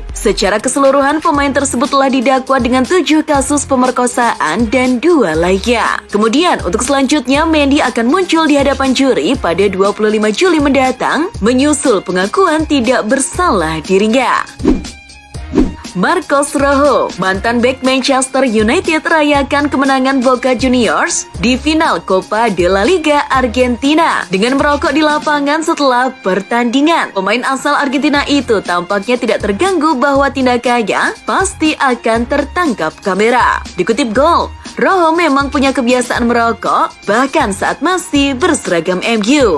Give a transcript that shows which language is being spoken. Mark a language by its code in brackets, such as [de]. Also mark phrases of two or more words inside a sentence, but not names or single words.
[id] Secara keseluruhan, pemain tersebut telah didakwa dengan 7 kasus pemerkosaan dan 2 lainnya. Kemudian, untuk selanjutnya, Mendy akan muncul di hadapan juri pada 25 Juli mendatang, menyusul pengakuan tidak bersalah dirinya. Marcos Rojo, mantan bek Manchester United, rayakan kemenangan Boca Juniors di final Copa de la Liga Argentina dengan merokok di lapangan setelah pertandingan. Pemain asal Argentina itu tampaknya tidak terganggu bahwa tindakannya pasti akan tertangkap kamera. Dikutip Gol, Rojo memang punya kebiasaan merokok bahkan saat masih berseragam MU.